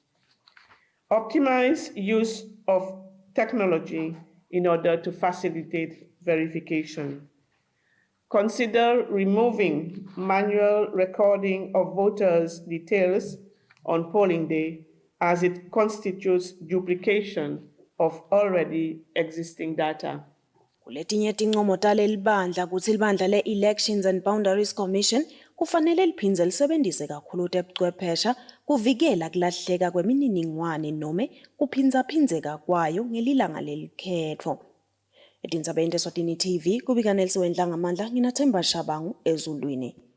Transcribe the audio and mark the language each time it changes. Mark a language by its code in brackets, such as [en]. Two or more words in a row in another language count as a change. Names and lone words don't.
[en] Optimize use of technology in order to facilitate verification. Consider removing manual recording of voters' details on polling day as it constitutes duplication of already existing data. [ss] Kuletinye tincomo talelibandla kutsi libandla le-Elections and Boundaries Commission kufanele liphindze lisebentise kakhulu tebuchwephesha kuvikela kulahleka kwemininingwane nome kuphindzaphinddzeka kwayo ngelilanga lelikhetfo. Etindzabeni teSwatini TV kubika Nelson Ngamandla nginaThemba Shabangu ezulwini.